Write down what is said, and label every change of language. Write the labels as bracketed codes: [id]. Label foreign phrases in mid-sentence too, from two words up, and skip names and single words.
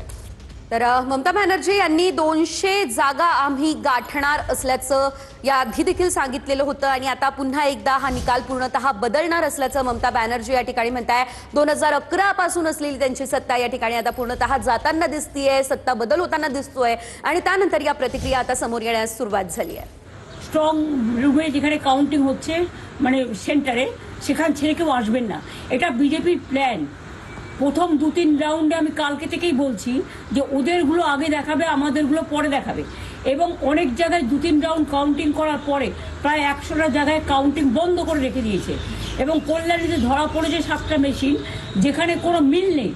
[mr] तर ममता बॅनर्जी यांनी 200 जागा आम्ही गाठणार असल्याचं याआधी देखील सांगितलेलं होतं आणि आता पुन्हा एकदा हा निकाल पूर्णतः बदलणार असल्याचं ममता बॅनर्जी या ठिकाणी म्हणताय। 2011 पासून असलेली त्यांची सत्ता या ठिकाणी आता पूर्णतः जाताना दिसतीये, सत्ता बदल होताना दिसतोय आणि त्यानंतर या प्रतिक्रिया आता समोर येण्यास सुरुवात झाली आहे। [en] strong room [bn] যেখানে কাউন্টিং হচ্ছে মানে সেন্টারে সেখান ছেড়ে কেউ আসবেন না, এটা বিজেপির প্ল্যান। প্রথম 2-3 রাউন্ডে আমি কালকে থেকেই বলছি যে ওদেরগুলো আগে দেখাবে, আমাদেরগুলো পরে দেখাবে এবং অনেক জায়গায় 2-3 রাউন্ড কাউন্টিং করার পরে প্রায় 100টা জায়গায় কাউন্টিং বন্ধ করে রেখে দিয়েছে এবং কল্যাণীতে ধরা পড়েছে 7টা মেশিন যেখানে কোনো মিল নেই।